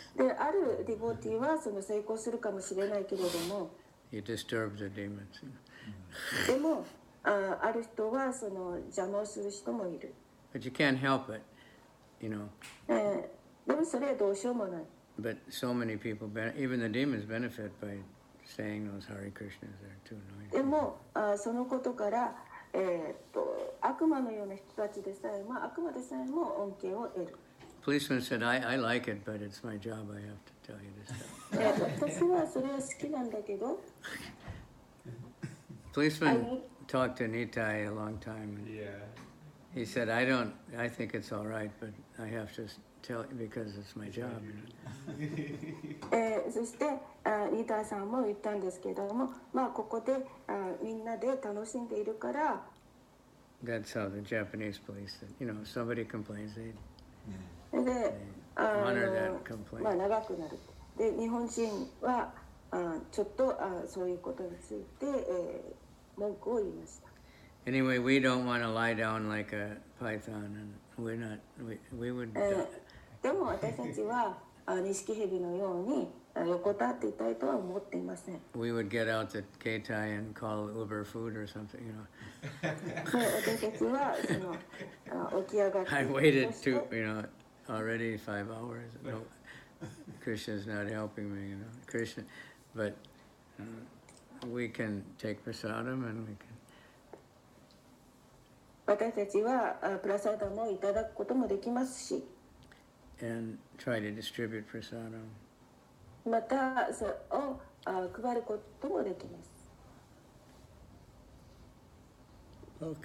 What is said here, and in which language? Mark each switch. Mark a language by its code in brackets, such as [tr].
[ja] で、あるディボーティーはその成功するかもしれないけれども、 [en] You disturbed the demons. [ja] でもある人はその邪魔をする人もいる。 [en] But you can't help it, you know. [ja] でもそれはどうしようもない。 [en] But so many people, even the demons benefit by saying those Hare Krishnas. They're too annoying. [ja] でもそのことから、悪魔のような人たちでさえも悪魔でさえも恩恵を得る。 [en] Policeman said, I like it, but it's my job. I have to tell you this stuff. [ja] 私はそれは好きなんだけど。 [en] Policeman talked to Nitai a long time. And Yeah. he said, I think it's all right, but I have to tell you because it's my job. [ja] そしてニタさんも言ったんですけれども、まあここでみんなで楽しんでいるから。 [en] That's how the Japanese police said. You know, if somebody complains, they [ja] で、 [en] honor that complaint. [ja] まあ長くなる。で、日本人はちょっとそういうことについて、文句を言いました。 [en] Anyway, we don't want to lie down like a python, and we would. [ja] でも私たちは錦蛇のように横たっていたいとは思っていません。 [en] We would get out the keitai and call Uber food or something, you know. [ja] 私たちはその起き上がって [en] I waited already 5 hours. No, Krishna's not helping me, you know. Krishna, but we can take prasadam and we can. [ja] 私たちはプラサダムをいただくこともできますし、 [en] And try to distribute prasadam. [ja] またそれを配ることもできます。